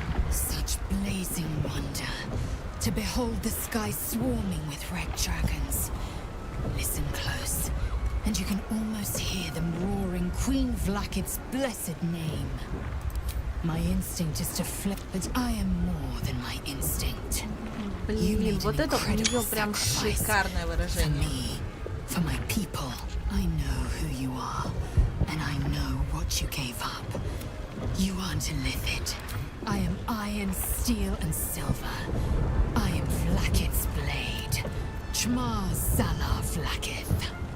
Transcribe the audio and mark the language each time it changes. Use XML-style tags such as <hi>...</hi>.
<en>Such blazing wonder to behold the sky swarming with red dragons. Listen close, and you can almost hear them roaring Queen Vlakith's blessed name. My instinct is to flip, but I am more than my instinct.</en> <ru>Блин, вот это у нее прям шикарное выражение.</ru> <en>For my people, I know who you are, and I know what you gave up. You aren't a Lithid. I am iron, steel, and silver. I am Vlakith's blade. Chmar Zala Vlakith.</en>